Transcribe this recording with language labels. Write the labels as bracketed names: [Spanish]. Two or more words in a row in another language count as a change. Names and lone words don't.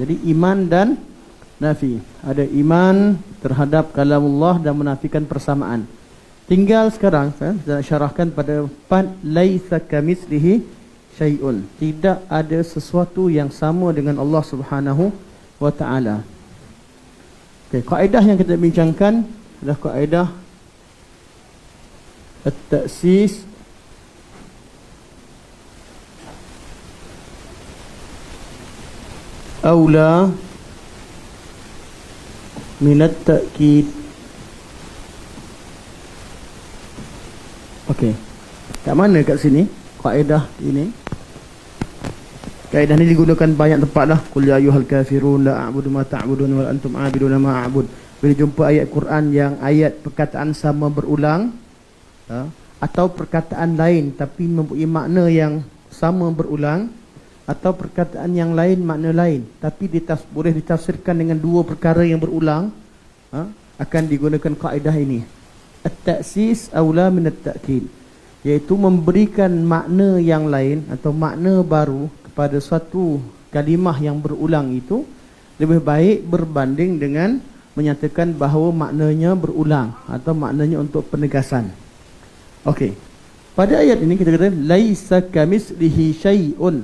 [Malay] Jadi iman dan nafi, ada iman terhadap kalamullah dan menafikan persamaan. Tinggal sekarang saya syarahkan pada [Arabic] ليس كمثله شيء, [Malay] tidak ada sesuatu yang sama dengan Allah [Arabic] سبحانه وتعالى. [Malay] Okey, kaedah yang kita bincangkan adalah kaedah [Arabic] التأسيس أولى من التأكيد. [Malay] Okey, kat mana kat sini kaedah ini? Kaedah ini digunakan banyak tempat lah. [Arabic] قل يا أيها الكافرون لا أعبد ما تعبدون وأنتم عابدون ما أعبد. [Malay] Bila jumpa ayat Quran yang ayat perkataan sama berulang, atau perkataan lain tapi mempunyai makna yang sama berulang, atau perkataan yang lain makna lain tapi boleh ditafsirkan dengan dua perkara yang berulang, akan digunakan kaedah ini. [Arabic] التأسيس أولى من التأكيد, [Malay] iaitu memberikan makna yang lain atau makna baru kepada suatu kalimah yang berulang itu lebih baik berbanding dengan menyatakan bahawa maknanya berulang atau maknanya untuk penegasan. Okey, pada ayat ini kita kata [Arabic] ليس كمثله شيء.